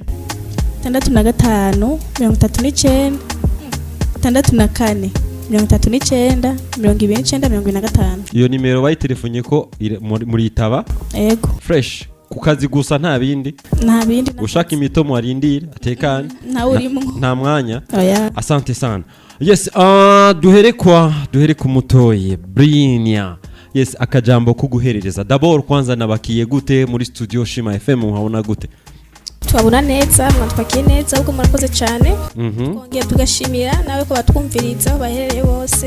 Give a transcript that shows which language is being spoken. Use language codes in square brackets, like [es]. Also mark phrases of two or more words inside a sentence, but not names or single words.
[rn] 65 39 64 39 29 25. iyo nimero bayitelefonye ko muri itaba Yego. fresh ku kazi gusa nta bindi ushaka imitomo warindira atekanye nta mwanya. Oya. [sw] Asante sana. [en] Yes, [rn] duhere ku mutoye Brinia. Yes, akajambo kuguherereza. D'abord kwanza nabakiye gute muri studio Shima FM uhabona gute? Twabona neza, mwatwakiye neza ubwo murakoze cyane. Twongeye tugashimira nawe ko batwumviriza bahereye bose.